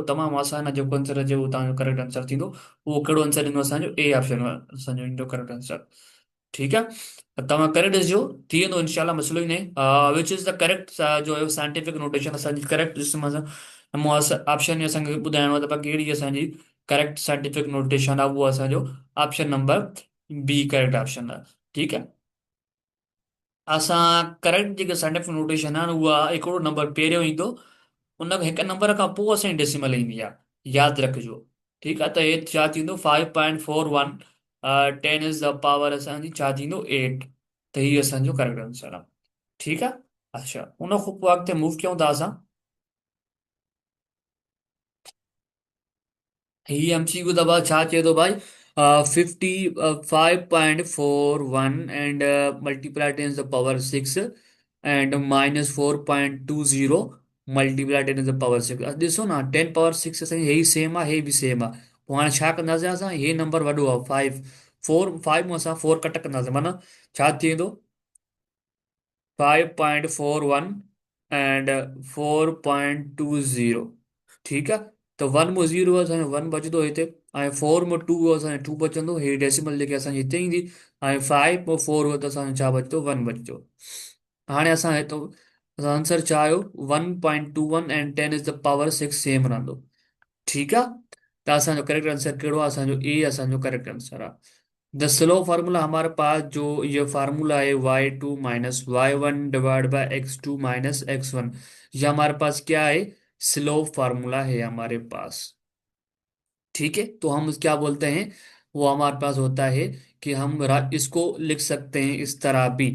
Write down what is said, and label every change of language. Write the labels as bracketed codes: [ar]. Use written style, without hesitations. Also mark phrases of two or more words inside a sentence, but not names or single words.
[sd] तमामु आसान आहे, जेको आंसर अचे उहो तव्हांजो [en] correct answer [sd] थींदो। उहो कहिड़ो आंसर ईंदो, असांजो [en] A option [sd] असांजो ईंदो [en] correct answer. [sd] ठीकु आहे, त तव्हां करे ॾिसजो, थी वेंदो इनशाला, मसइलो ई न आहे। [en] which is the correct [ur] جو ہے [en] scientific notation [sd] असांजी करेक्ट, ऑप्शन में असांखे ॿुधाइणो आहे त भाई कहिड़ी असांजी [en] correct scientific notation [sd] आहे, उहो असांजो [en] option number B correct option [sd] आहे। ठीकु आहे, असां करेक्ट जेके [en] scientific notation [sd] आहे उहा हिकिड़ो नंबर पहिरियों ईंदो, उन हिकु नंबर खां पोइ असांजी डेसिमल ईंदी आहे, यादि रखिजो। ठीकु आहे, त हे छा थींदो 5.41, 10 [en] is the power [sd] असांजी छा थींदो 8। त हीअ असांजो [en] correct answer [sd] आहे। ठीकु आहे, अच्छा, उन खां पोइ अॻिते मूव कयूं था असां। ही एमसीक्यू दबा छा चए थो भाई [en] 55.41 and multiplied in the power 6 and -4.20 multiplied in the power 6. [sd] ॾिसो न 10 पावर 6 असांजी हे सेम आहे, हे बि सेम आहे। पोइ हाणे छा कंदासीं असां, हे नंबर वॾो आहे 5, 4 मां असां 4 कट कंदासीं माना छा थी वेंदो 5.41 एंड 4.20। ठीकु आहे। त 1 में 0 असांजो 1 बचंदो हिते, ऐं 4 में 2 असांजो 2 बचंदो, हे डेसिमल जेके असांजी हिते ईंदी। ऐं 5 में 4 हो त असांजो छा बचंदो 1 बचंदो। हाणे असां हितो असां आंसर छा आयो 1.21 [en] and 10 is the power 6 [sd] सेम रहंदो। ठीकु आहे। त असांजो [en] correct answer [sd] कहिड़ो आहे, असांजो ए असांजो [en] correct answer [sd] आहे। [en] the slow formula [ur] ہمارے پاس جو یہ فارمولا ہے y2 - y1 [en] divide by [ur] x2 - x1, یہ ہمارے پاس کیا ہے, [en] slow formula [ur] ہے ہمارے پاس. ٹھیک ہے. تو ہم کیا بولتے ہیں، وہ ہمارے پاس ہوتا ہے کہ ہم اس کو لکھ سکتے ہیں اس طرح بھی.